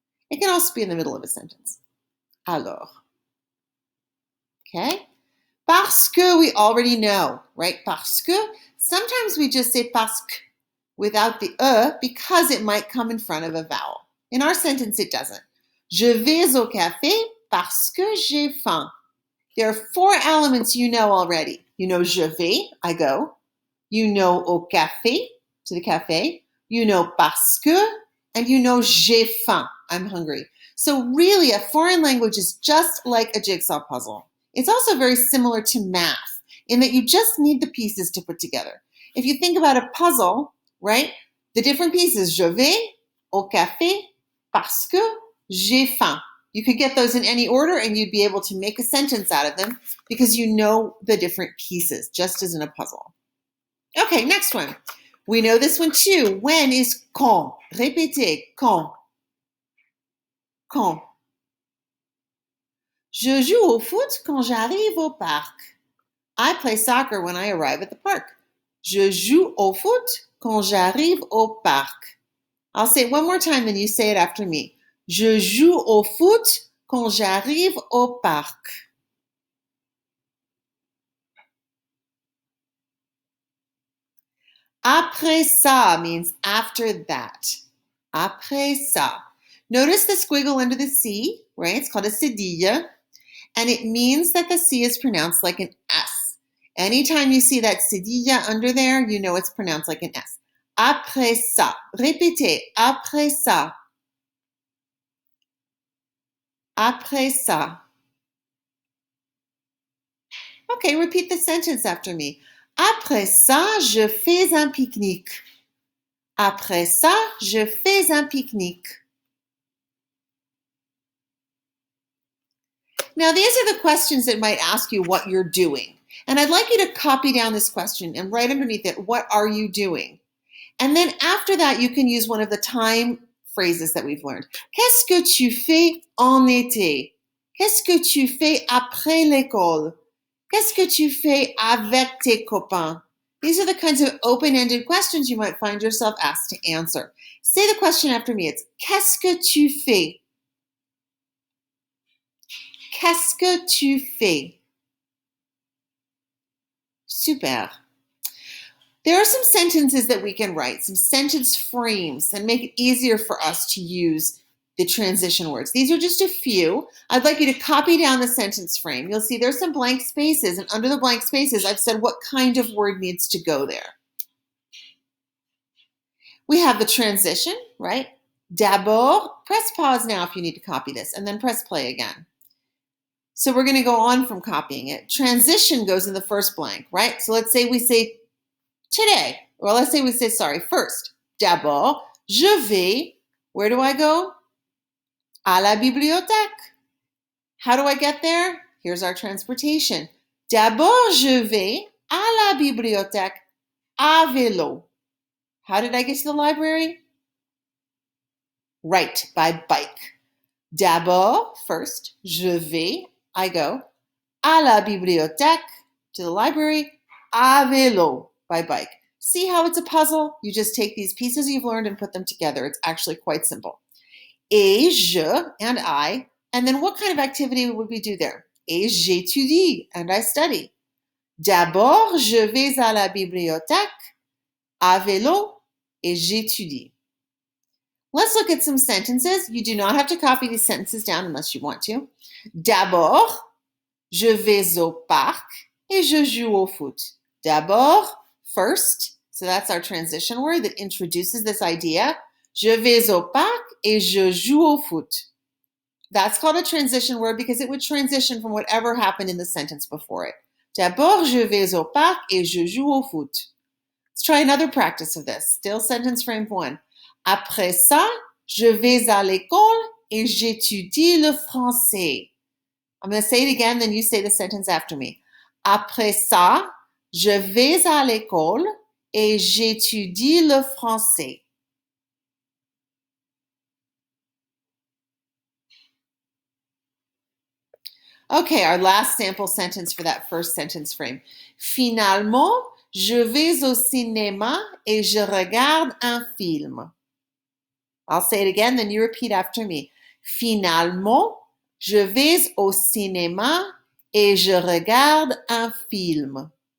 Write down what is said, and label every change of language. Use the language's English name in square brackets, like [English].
[English] It can also be in the middle of a sentence. Alors. Okay? [French] Parce que [English] we already know, right? Parce que. Sometimes we just say [French] parce que [English] without the because it might come in front of a vowel. In our sentence, it doesn't. [French] Je vais au café parce que j'ai faim. [English] There are 4 elements you know already. You know [French] je vais, [English] I go. You know [French] au café, [English] to the cafe. You know [French] parce que, [English] and you know [French] j'ai faim, [English] I'm hungry. So really, a foreign language is just like a jigsaw puzzle. It's also very similar to math in that you just need the pieces to put together. If you think about a puzzle, right? The different pieces, [French] je vais au café parce que j'ai faim. [English] You could get those in any order and you'd be able to make a sentence out of them because you know the different pieces, just as in a puzzle. Okay, next one. We know this one too. When is quand? [French] Répétez, quand. Quand. Je joue au foot quand j'arrive au parc. [English] I play soccer when I arrive at the park. [French] Je joue au foot quand j'arrive au parc. [English] I'll say it one more time and you say it after me. [French] Je joue au foot quand j'arrive au parc. Après ça [English] means after that. [French] Après ça. [English] Notice the squiggle under the C, right? It's called a cedille. And it means that the C is pronounced like an S. Anytime you see that cedille under there, you know it's pronounced like an S. [French] Après ça. Répétez. Après ça. Après ça. [English] Okay, repeat the sentence after me. [French] Après ça, je fais un pique-nique. Après ça, je fais un pique-nique. [English] Now, these are the questions that might ask you what you're doing. And I'd like you to copy down this question and write underneath it, what are you doing? And then after that, you can use one of the time phrases that we've learned. [French] Qu'est-ce que tu fais en été? Qu'est-ce que tu fais après l'école? Qu'est-ce que tu fais avec tes copains? [English] These are the kinds of open-ended questions you might find yourself asked to answer. Say the question after me. It's [French] qu'est-ce que tu fais? Qu'est-ce que tu fais? [English] Super. There are some sentences that we can write, some sentence frames that make it easier for us to use the transition words. These are just a few. I'd like you to copy down the sentence frame. You'll see there's some blank spaces, and under the blank spaces, I've said what kind of word needs to go there. We have the transition, right? D'abord, press pause now if you need to copy this, and then press play again. So we're going to go on from copying it. Transition goes in the first blank, right? So let's say we say today, or let's say we say, first. [French] D'abord, je vais, [English] where do I go? [French] À la bibliothèque. [English] How do I get there? Here's our transportation. [French] D'abord, je vais à la bibliothèque à vélo. [English] How did I get to the library? Right, by bike. D'abord, first, [French] je vais, [English] I go, [French] à la bibliothèque, [English] to the library, [French] à vélo, [English] by bike. See how it's a puzzle? You just take these pieces you've learned and put them together. It's actually quite simple. [French] Et je, [English] and I, and then what kind of activity would we do there? [French] Et j'étudie, [English] and I study. [French] D'abord, je vais à la bibliothèque, à vélo, et j'étudie. [English] Let's look at some sentences. You do not have to copy these sentences down unless you want to. [French] D'abord, je vais au parc et je joue au foot. [English] D'abord, first, so that's our transition word that introduces this idea. [French] Je vais au parc et je joue au foot. [English] That's called a transition word because it would transition from whatever happened in the sentence before it. [French] D'abord, je vais au parc et je joue au foot. [English] Let's try another practice of this. Still sentence frame 1. [French] Après ça, je vais à l'école et j'étudie le français. [English] I'm going to say it again, then you say the sentence after me. [French] Après ça, je vais à l'école et j'étudie le français. [English] Okay, our last sample sentence for that first sentence frame. [French] Finalement, je vais au cinéma et je regarde un film. [English] I'll say it again, then you repeat after me. [French] Finalement, je vais au cinéma et je regarde un film.